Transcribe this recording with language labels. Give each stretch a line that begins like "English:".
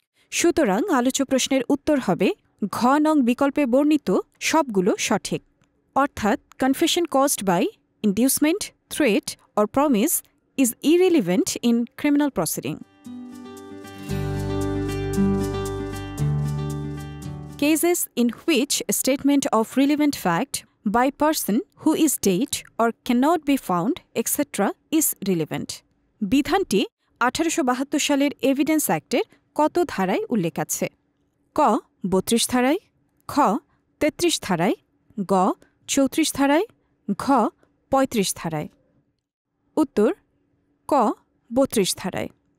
Bangla: সুতরাং আলোচ্য প্রশ্নের উত্তর হবে ঘ নং বিকল্পে বর্ণিত সবগুলো সঠিক, অর্থাৎ
English: Confession caused by inducement, threat or promise is irrelevant in criminal proceeding. Cases in which a statement of relevant fact by person who is dead or cannot be found, etc. is relevant.
Bangla: বিধানটি ১৮৭২ সালের evidence অ্যাক্টের কত ধারায় উল্লেখ আছে? ক. ৩২ ধারায়, খ. ৩৩ ধারায়, গ. ৩৪ ধারায়, ঘ. ৩৫ ধারায়। উত্তর ক. ৩২ ধারায়।